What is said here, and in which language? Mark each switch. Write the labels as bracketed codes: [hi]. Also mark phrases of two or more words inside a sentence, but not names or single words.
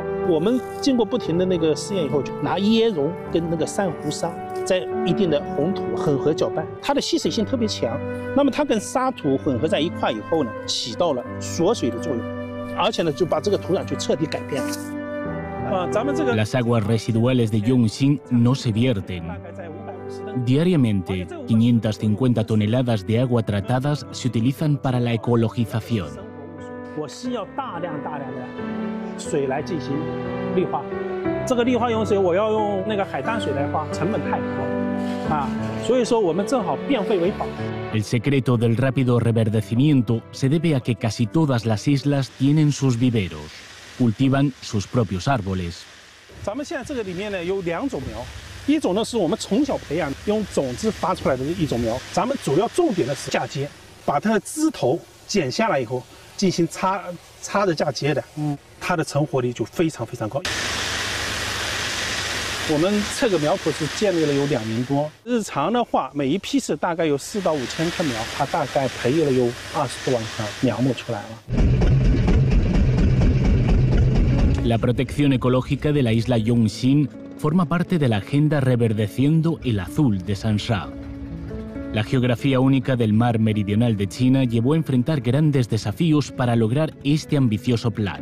[zh] 我们经过不停的那个试验以后，就拿椰蓉跟那个珊瑚沙在一定的红土混合搅拌，它的吸水性特别强。那么它跟沙土混合在一块以后呢，起到了锁水的作用，而且呢就把这个土壤就彻底改变了。咱们这个 [es] Las aguas residuales de Yongxin no se vierten. Diariamente, 550 toneladas de agua tratadas se utilizan para la ecologización. [zh] 我需要大量的水来进行绿化，这个绿化用水我要用那个海淡水来化，成本太高啊，所以说我们正好变废为宝。 [es] El secreto del rápido reverdecimiento se debe a que casi todas las islas tienen sus viveros, cultivan sus propios árboles. [zh] 咱们现在这个里面呢有2种苗。 一种呢是我们从小培养用种子发出来的一种苗，咱们主要重点的是嫁接，把它的枝头剪下来以后进行插着嫁接的，它的成活率就非常高。我们这个苗圃是建立了有2年多，日常的话每一批次大概有4到5千棵苗，它大概培育了有20多万棵苗木出来了。 [es] La protección ecológica de la isla Yongxin forma parte de la agenda Reverdeciendo el Azul de Sansha. La geografía única del mar meridional de China llevó a enfrentar grandes desafíos para lograr este ambicioso plan.